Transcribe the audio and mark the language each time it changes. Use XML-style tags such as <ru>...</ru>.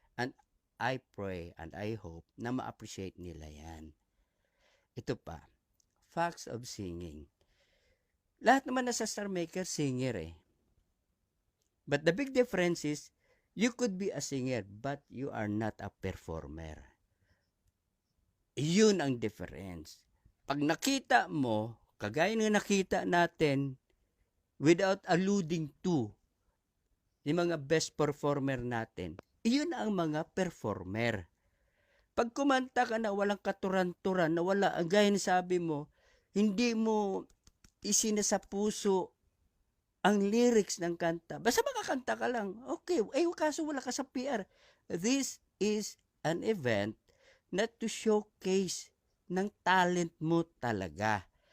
<en>And I pray and I hope</en> <tl>na ma-appreciate nila yan. Ito pa,</tl> <en>facts of singing.</en> <tl>Lahat naman na sa Star Maker, singer eh.</tl> <en>But the big difference is, you could be a singer, but you are not a performer.</en> <tl>Yun ang difference. Pag nakita mo, kagaya ng nakita natin,</tl> <en>without alluding to,</en> <tl>yung mga best performer natin, yun ang mga performer. Pag kumanta ka na walang katuran-turan, na wala, ang gaya ng sabi mo, hindi mo isinasa puso ang lyrics ng kanta. Basta makakanta ka lang. Okay, kaso wala ka sa PR.</tl> <en>This is an event not to showcase</en> <tl>ng talent mo talaga.</tl>